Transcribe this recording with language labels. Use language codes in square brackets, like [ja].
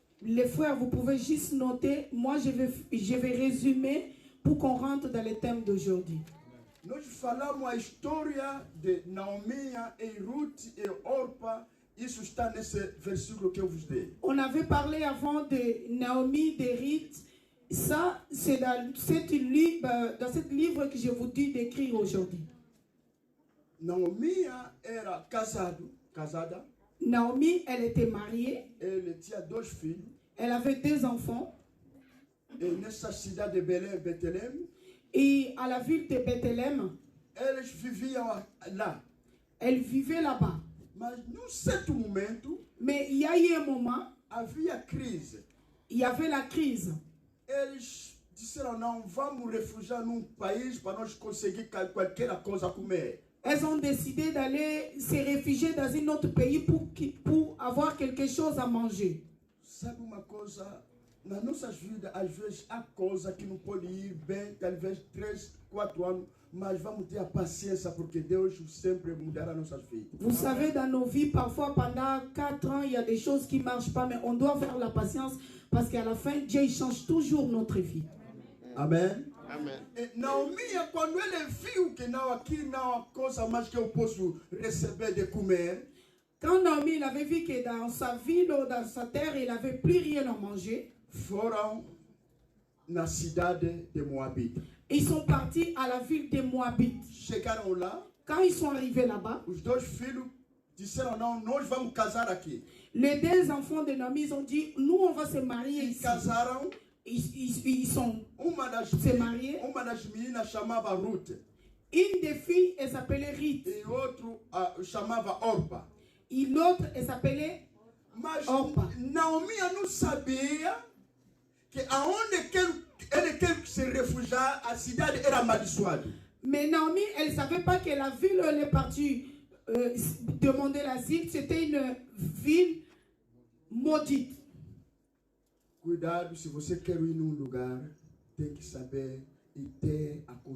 [fr] Les frères, vous pouvez juste noter. Moi, je vais résumer pour qu'on rentre dans le thème d'aujourd'hui. [pt] Nós falamos a história de Naomi e Ruth e Orpa. Isso está nesse versículo que eu vos dei. [fr] On avait parlé avant de Naomi, de Ruth. Ça, c'est dans cette livre que je vous dis d'écrire aujourd'hui. [pt] Naomi era casada. [fr] Naomi, elle était mariée. [pt] Ele tinha 2 filhos. [fr] Elle avait 2 enfants. [pt] E nessa cidade de Belém, Betlehem, [fr] Et à la ville de Bethléem, [pt] eles viviam lá. [fr] elle vivait là-bas. [pt] Mas num certo momento, [fr] Mais il y a eu un moment, [pt] havia crise. [fr] il y avait la crise. [pt] Eles disseram, não, vamos refugiar num país para nós conseguir qualquer coisa a comer. [fr] Elles ont décidé d'aller se réfugier dans un autre pays pour avoir quelque chose à manger. [pt] Sabe uma coisa? Nas nossas vidas, às vezes, há coisa que não pode ir bem, talvez 3, 4 anos, mas vamos ter a paciência, porque Deus sempre mudará nossas vidas. [fr] Vous savez, dans nos vies, parfois, pendant 4 ans, il y a des choses qui ne marchent pas, mais on doit faire la patience, parce qu'à la fin, Dieu il change toujours notre vie. Amen. Amen. [pt] E Naomi, quando ele viu que não, aqui não há coisa mais que eu posso receber de comer, [fr] Quand Naomi il avait vu que dans sa ville ou dans sa terre, il n'avait plus rien à manger, [pt] foram na cidade de Moabite. [fr] ils sont partis à la ville des Moabites. [pt] Chegaram lá, [fr] Quand ils sont arrivés là-bas, [pt] os 2 filhos disseram, não, nós vamos casar aqui. [fr] les 2 enfants de Naomi ils ont dit, nous on va se marier [pt] E [fr] ici. [pt] casaram, [fr] Ils sont [pt] uma das meninas chamava Ruth, [fr] une des filles, elle s'appelait Ruth, [pt] e outro chamava Orpa. [fr] et l'autre, elle s'appelait [pt] Mas [fr] Orpa. [pt] Naomi não sabia que aonde ele quer se refugiar, a cidade era amaldiçoada. [fr] Mais Naomi, elle ne savait pas que la ville où elle est partie demander l'asile, c'était une ville maudite. [pt] Cuidado, se você quer ir num lugar, tem que saber e ter a